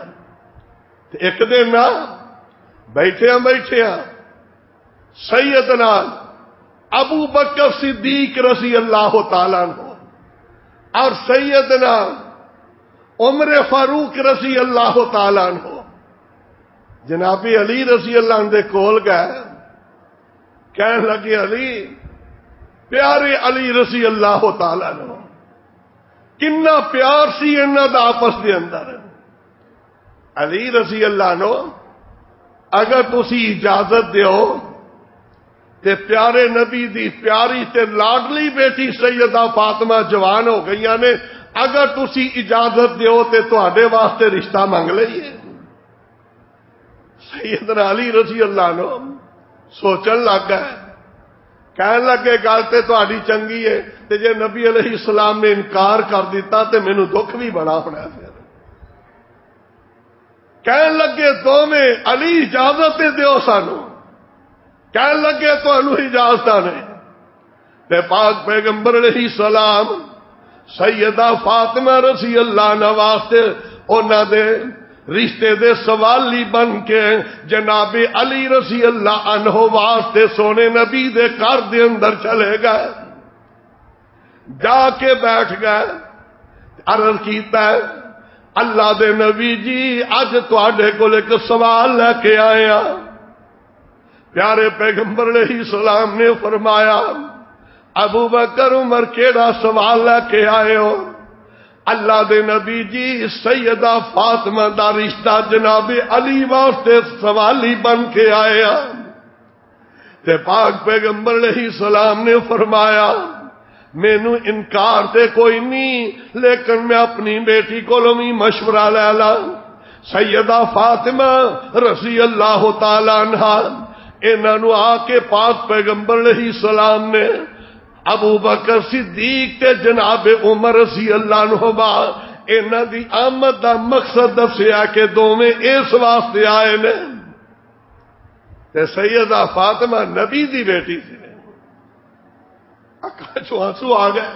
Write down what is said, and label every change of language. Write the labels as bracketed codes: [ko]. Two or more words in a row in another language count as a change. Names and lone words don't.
[pa] ایک دن بیٹھیاں سیدنا ابو بکر صدیق [ar] رضی اللہ تعالی عنہ [pa] اور سیدنا عمر فاروق [ar] رضی اللہ تعالی عنہ [pa] جناب علی [ar] رضی اللہ عنہ [pa] دے کول گئے. کہنے لگے علی پیارے علی [ar] رضی اللہ تعالی عنہ [pa] کنا پیار سی انہاں دا آپس دے اندر. علی [ar] رضی اللہ عنہ [pa] اگر تسی اجازت دیو تے پیارے نبی دی پیاری تے لاڈلی بیٹی سیدہ فاطمہ جوان ہو گئیاں نے، اگر تسی اجازت دیو تے تواڈے واسطے رشتہ منگ لئیے. سیدنا علی [ar] رضی اللہ عنہ [pa] سوچن لگ گئے، کہنے لگے گل تے تہاڈی چنگی ہے تے جے نبی [ar] علیہ السلام [pa] نے انکار کر دیتا تے مینوں دکھ بھی بڑا ہونا ہے. کہنے لگے دوویں علی اجازت دیو سانو، کہنے لگے تانوں اجازت نہیں. تے پاک پیغمبر [ar] علیہ السلام [pa] سیدہ فاطمہ [ar] رضی اللہ عنہ [pa] واسطے انہاں دے رشتے دے سوالی بن کے جناب علی [ar] رضی اللہ عنہ [pa] واسطے سونے نبی دے گھر دے اندر چلے گئے. جا کے بیٹھ گئے، عرض کیتا ہے اللہ دے نبی جی اج تواڈے کول ایک سوال لے کے آئے ہاں. پیارے پیغمبر [ar] علیہ السلام [pa] نے فرمایا ابو بکر عمر کیڑا سوال لے کے آئے ہو؟ اللہ دے نبی جی سیدہ فاطمہ دا رشتہ جناب علی واسطے سوالی بن کے آئے ہاں. تے پاک پیغمبر [ar] علیہ السلام [pa] نے فرمایا مینوں انکار تے کوئی نہیں، لیکن میں اپنی بیٹی کولوں بھی مشورہ لے لا. سیدہ فاطمہ [ar] رضی اللہ تعالی عنہا [pa] انہاں نوں آ کے پاک پیغمبر [ar] علیہ السلام [pa] نے ابو بکر صدیق تے جناب عمر [ar] رضی اللہ عنہما [pa] انہاں دی آمد دا مقصد دسیا کہ دوویں اس واسطے آئے نے. تے سیدہ فاطمہ نبی دی بیٹی سی، آقا چو آنسو آ گئے.